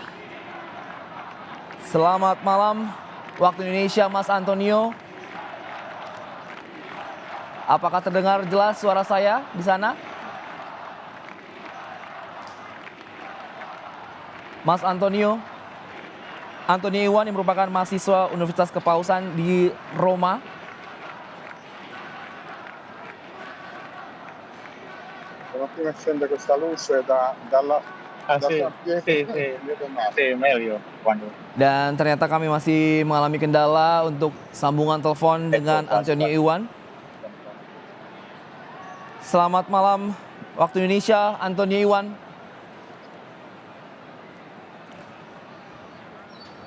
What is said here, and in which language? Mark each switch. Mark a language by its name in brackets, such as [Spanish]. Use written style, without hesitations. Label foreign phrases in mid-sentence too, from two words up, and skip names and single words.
[Indonesian] Selamat malam waktu Indonesia, Mas Antonio. Apakah terdengar jelas suara saya di sana? Mas Antonio Iwan yang merupakan mahasiswa Universitas Kepausan di Roma. [Italian] Accende questa luce dalla meglio quando. [Indonesian] Dan ternyata kami masih mengalami kendala untuk sambungan telepon dengan Antonio Iwan. Selamat malam waktu Indonesia, Antonio Iwan.